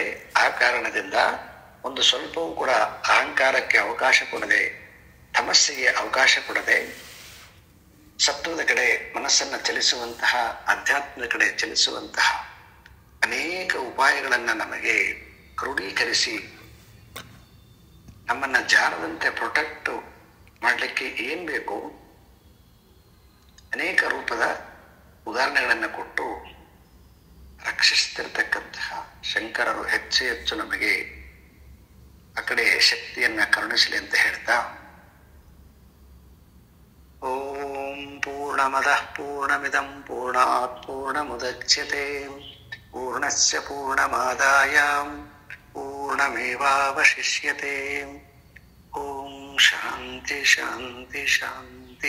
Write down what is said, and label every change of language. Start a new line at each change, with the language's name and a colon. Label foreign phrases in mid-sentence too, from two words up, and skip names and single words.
Kannada: ಆ ಕಾರಣದಿಂದ ಒಂದು ಸ್ವಲ್ಪವೂ ಕೂಡ ಅಹಂಕಾರಕ್ಕೆ ಅವಕಾಶ ಕೊಡದೆ, ತಮಸ್ಸಿಗೆ ಅವಕಾಶ ಕೊಡದೆ, ಸತ್ವದ ಕಡೆ ಮನಸ್ಸನ್ನ ಚಲಿಸುವಂತಹ, ಅಧ್ಯಾತ್ಮದ ಕಡೆ ಚಲಿಸುವಂತಹ ಅನೇಕ ಉಪಾಯಗಳನ್ನ ನಮಗೆ ಕ್ರೋಢೀಕರಿಸಿ ನಮ್ಮನ್ನ ಜಾರದಂತೆ
English: protect
Kannada: ಮಾಡಲಿಕ್ಕೆ ಏನ್ ಬೇಕು ಅನೇಕ ರೂಪದ ಉದಾಹರಣೆಗಳನ್ನು ಕೊಟ್ಟು ರಕ್ಷಿಸ್ತಿರ್ತಕ್ಕಂತಹ ಶಂಕರರು ಹೆಚ್ಚು ಹೆಚ್ಚು ನಮಗೆ ಆ ಕಡೆ ಶಕ್ತಿಯನ್ನ ಕರುಣಿಸಲಿ ಅಂತ ಹೇಳ್ತಾ,
Sanskrit: ಓಂ ಪೂರ್ಣಮದಃ ಪೂರ್ಣಮಿದಂ ಪೂರ್ಣಾತ್ ಪೂರ್ಣಮುದಚ್ಯತೆ ಪೂರ್ಣಸ್ಯ ಪೂರ್ಣಮಾದಾಯ ಪೂರ್ಣಮೇವಾವಶಿಷ್ಯತೆ. ಓಂ ಶಾಂತಿ ಶಾಂತಿ ಶಾಂತಿ.